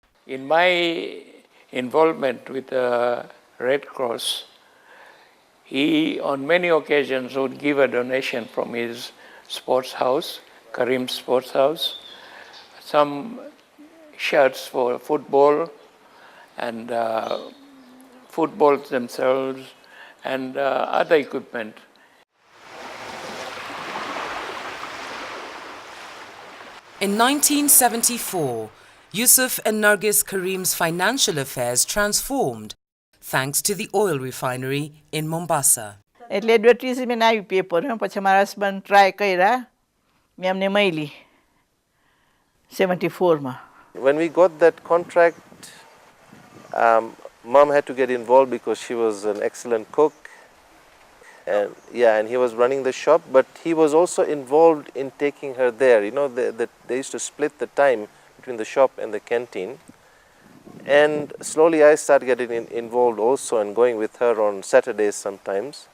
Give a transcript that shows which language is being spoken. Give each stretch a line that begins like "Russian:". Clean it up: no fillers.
English: In my involvement with the Red Cross, he on many occasions would give a donation from his sports house, Karim's Sports House, some shirts for football and footballs themselves and other equipment. In 1974, Yusuf and Nargis Karim's financial affairs transformed thanks to the oil refinery in Mombasa.
Gujarati: એટલે advertisement આવી paper પછી મારા husband try કર્યા મેં અમને મળી 74 માં.
English: When we got that contract, Mom had to get involved because she was an excellent cook. And he was running the shop, but he was also involved in taking her there. They used to split the time between the shop and the canteen. And slowly I started getting involved also and going with her on Saturdays sometimes.